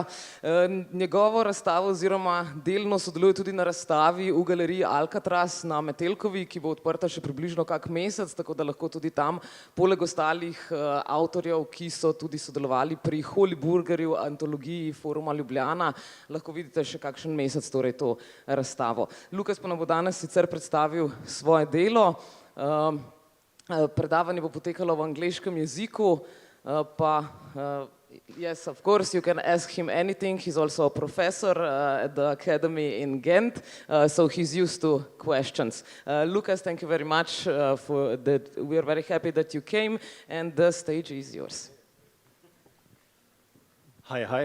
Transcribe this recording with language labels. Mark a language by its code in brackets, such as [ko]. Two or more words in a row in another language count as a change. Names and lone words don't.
[sl] Njegovo razstavo oziroma delno sodeluje tudi na razstavi v galeriji Alcatraz na Metelkovi, ki bo odprta še približno kak mesec, tako da lahko tudi tam, poleg ostalih avtorjev, ki so tudi sodelovali pri Holiburgerju, antologiji Foruma Ljubljana, lahko vidite še kakšen mesec torej to razstavo. Lukas pa nam bo danes sicer predstavil svoje delo. Predavanje bo potekalo v angleškem jeziku, pa [en] yes, of course, you can ask him anything. He's also a professor at the academy in Ghent, so he's used to questions. Lukas, thank you very much for that. We are very happy that you came, and the stage is yours. Hi.